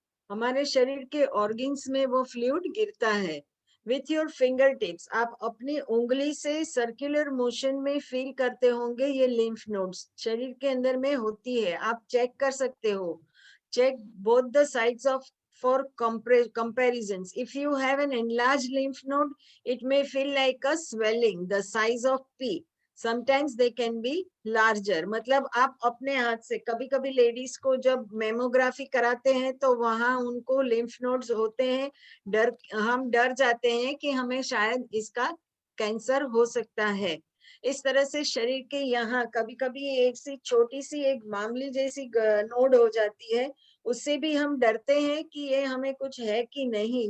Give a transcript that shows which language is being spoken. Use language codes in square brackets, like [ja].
[hi] हमारे शरीर के ऑर्गन्स में वो फ्लूइड गिरता है। [en] with your finger tips [hi] आप अपनी उंगली से सर्कुलर मोशन में फील करते होंगे ये लिम्फ नोड्स शरीर के अंदर में होती है। आप चेक कर सकते हो। [en] Check both the sides of for comparisons. If you have an enlarged lymph node, it may feel like a swelling the size of pea. Sometimes they can be larger. [hi] मतलब आप अपने हाथ से कभी कभी लेडीज को जब मेमोग्राफी कराते हैं तो वहां उनको लिम्फ नोड्स होते हैं, हम डर जाते हैं कि हमें शायद इसका कैंसर हो सकता है। इस तरह से शरीर के यहाँ कभी कभी एक सी छोटी सी एक मामूली जैसी नोड हो जाती है, उससे भी हम डरते हैं कि ये हमें कुछ है कि नहीं।